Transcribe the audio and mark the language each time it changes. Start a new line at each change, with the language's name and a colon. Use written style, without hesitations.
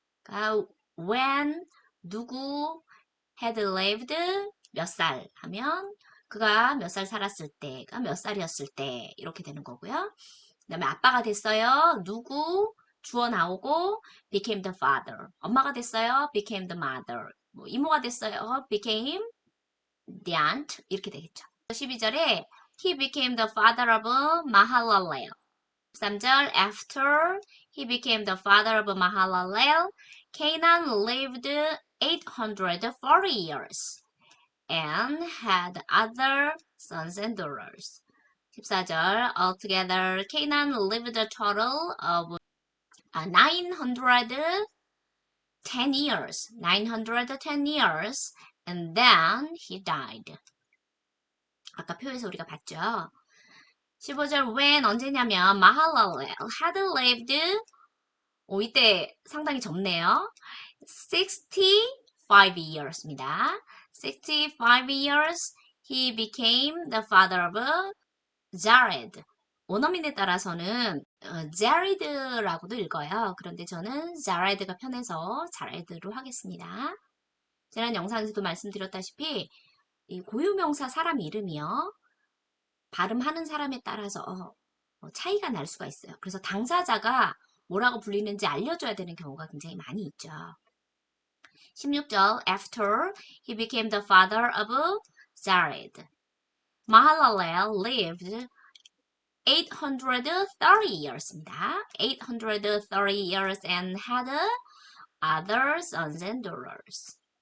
Korean: 그러니까 when 누구
English: had lived
Korean: 몇 살 하면 그가 몇 살 살았을 때가 몇 살이었을 때 이렇게 되는 거고요. 그 다음에 아빠가 됐어요. 누구 주어 나오고
English: became the father.
Korean: 엄마가 됐어요.
English: became the mother.
Korean: 뭐 이모가 됐어요.
English: became the aunt
Korean: 이렇게 되겠죠. 12절에
English: he became the father of Mahalalel. 13절 after he became the father of Mahalalel, Canaan lived 840 years and had other sons and daughters. 14절 altogether Canaan lived a total of 910 years. 910 years and then he died.
Korean: 아까 표에서 우리가 봤죠. 15절 when 언제냐면 Mahalalel
English: had lived
Korean: 이때 상당히 젊네요.
English: 65 years
Korean: 입니다.
English: 65 years he became the father of Jared.
Korean: 원어민에 따라서는 Jared라고도 읽어요. 그런데 저는 Jared가 편해서 Jared로 하겠습니다. 지난 영상에서도 말씀드렸다시피 이 고유명사 사람 이름이요. 발음하는 사람에 따라서 차이가 날 수가 있어요. 그래서 당사자가 뭐라고 불리는지 알려줘야 되는 경우가 굉장히 많이 있죠.
English: 16절 After he became the father of Jared, Mahalalel lived 830 years입니다. 830 years and had other sons and daughters.